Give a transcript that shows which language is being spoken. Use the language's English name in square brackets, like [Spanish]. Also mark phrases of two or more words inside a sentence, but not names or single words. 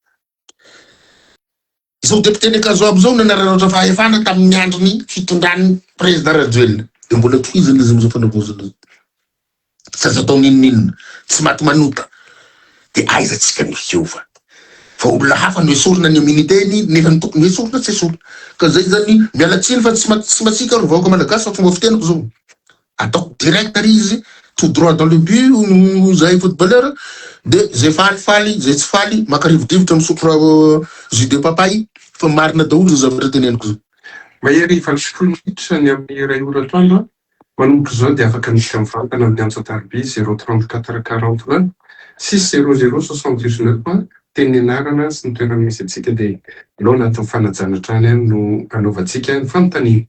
[Malagasy] izao deputé Nekazo aby zao nanararaotra fahefana tamin'ny androny fitondrany président Rajoelina de mbola tohizany izy am'izao fanavozana tsy azo atao ninon'inona tsy maty manota de aiza tsika ny fiova fa olona hafa no esorina ny aminiteny nefa ny tokony esorina tsy esorina ka zay zany mialatsiny fa tsy matsika ro vahoaka malagasy fa fomba fiteniko zao ataoko direct ary izy [French] tout droit dans le but [Malagasy] zahay footballeur de zay falifaly zay tsy faly makarivodrivotra misotro [French] jus de papay [Malagasy] fa marina daholo zao zavatra teneniko zao mahery valosopolo minitra ny amin'ny ray ora atoandro Manomboka izao dia afaka miditra mivantana amin'ny antso tarby 034 40 600 teny anarana sy ny toerana misy antsika dia alao anatin'ny fanajana trany any no anaovantsika ny fanontaniana.